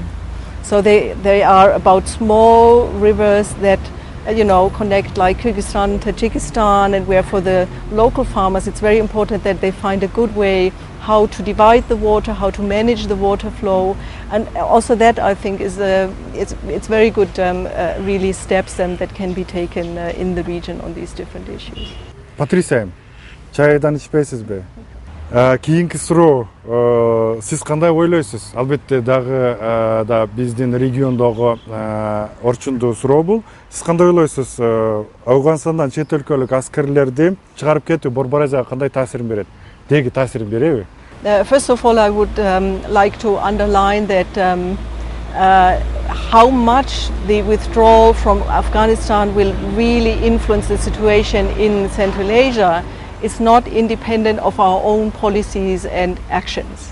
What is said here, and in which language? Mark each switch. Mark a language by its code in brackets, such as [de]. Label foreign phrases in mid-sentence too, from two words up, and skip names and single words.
[en] So they are about small rivers that connect like Kyrgyzstan and Tajikistan, and where for the local farmers it's very important that they find a good way how to divide the water, how to manage the water flow, and also that I think is it's very good really steps that can be taken in the region on these different issues. [ky] Патрисия, чайдан ичпейсизби? Кийинки суроо, сиз кандай ойлойсуз? Албетте да биздин региондогу орчундуу суроо бул. Сиз кандай ойлойсуз? Ауганстандан чет өлкөлүк аскерлерди чыгарып кетүү Борбор Азияга кандай таасирин берет? Деги таасирин береби? [en] First of all, I would like to underline that how much the withdrawal from Afghanistan will really influence the situation in Central Asia is not independent of our own policies and actions.